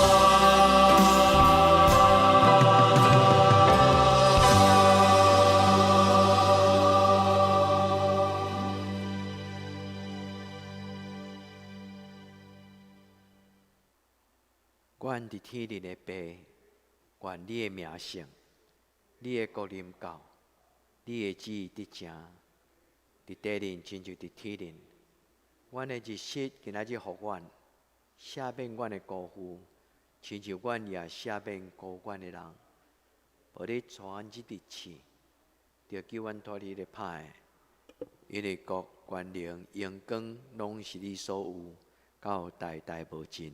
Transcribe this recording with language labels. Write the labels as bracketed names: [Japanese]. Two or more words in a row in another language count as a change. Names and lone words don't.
[Min Nan Chinese] 愿伫天灵的爸，愿你的名圣，你的国临到，你的旨意得成，伫地灵亲像伫天灵。阮的日食今仔日互阮，赦免阮的辜负，亲像阮也赦免辜阮的人。无你带阮即日去，着叫阮脱离咧歹的，因为国、权能、荣光，拢是你所有，到代代无尽。